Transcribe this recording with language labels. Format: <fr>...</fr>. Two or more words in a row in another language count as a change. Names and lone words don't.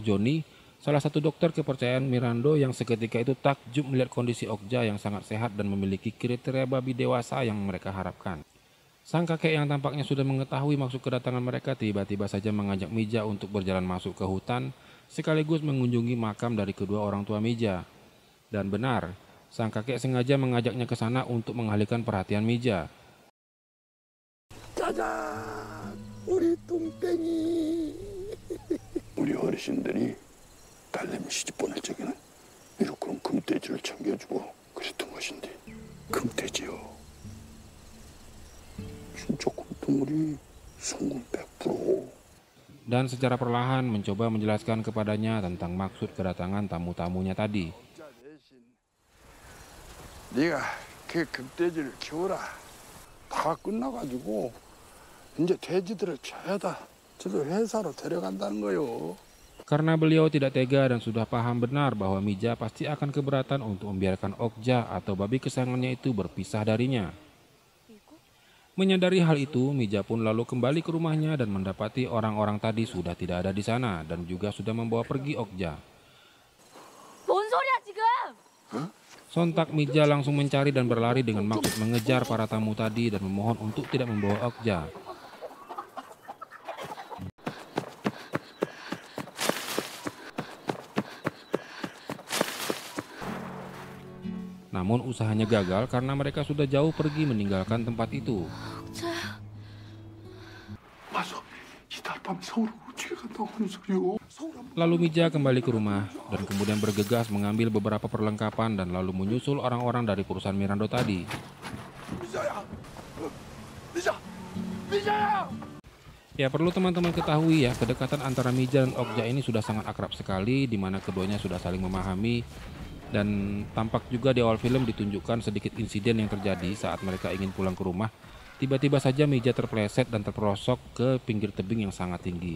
<id>Johnny, salah satu dokter kepercayaan Mirando yang seketika itu takjub melihat kondisi Okja yang sangat sehat dan memiliki kriteria babi dewasa yang mereka harapkan. Sang kakek yang tampaknya sudah mengetahui maksud kedatangan mereka tiba-tiba saja mengajak Mija untuk berjalan masuk ke hutan sekaligus mengunjungi makam dari kedua orang tua Mija. Dan benar, sang kakek sengaja mengajaknya ke sana untuk mengalihkan perhatian Mija.</id> <ko>짜잔! 우리 뚱땡이! 우리 어르신들이 딸내미 시집 보낼 적에는 이렇게 금돼지를 챙겨주고 그랬던 것인데 금돼지요. 진짜 금덩어리 성공 100%.</ko> <id>Dan secara perlahan mencoba menjelaskan kepadanya tentang maksud kedatangan tamu-tamunya tadi.</id> <ko>네가 그 금돼지를 키워라. 다 끝나가지고 이제 돼지들을 죄다 저도 회사로 데려간다는 거요.</ko> <id>Karena beliau tidak tega dan sudah paham benar bahwa Mija pasti akan keberatan untuk membiarkan Okja atau babi kesayangannya itu berpisah darinya. Menyadari hal itu, Mija pun lalu kembali ke rumahnya dan mendapati orang-orang tadi sudah tidak ada di sana dan juga sudah membawa pergi Okja.</id> <ko>뭔 소리야 지금?</ko> <id>Sontak Mija langsung mencari dan berlari dengan maksud mengejar para tamu tadi dan memohon untuk tidak membawa Okja. Namun usahanya gagal karena mereka sudah jauh pergi meninggalkan tempat itu.</id> <ko>와서 이달 밤에 서울 어떻게 간다고 하는 소리요?</ko> <id>Lalu Mija kembali ke rumah dan kemudian bergegas mengambil beberapa perlengkapan dan lalu menyusul orang-orang dari perusahaan Mirando tadi.</id> <ko>미자야, 미자, 미자야.</ko> <id>Ya, perlu teman-teman ketahui ya, kedekatan antara Mija dan Okja ini sudah sangat akrab sekali, di mana keduanya sudah saling memahami. Dan tampak juga di awal film ditunjukkan sedikit insiden yang terjadi saat mereka ingin pulang ke rumah. Tiba-tiba saja Mija terpeleset dan terperosok ke pinggir tebing yang sangat tinggi.</id>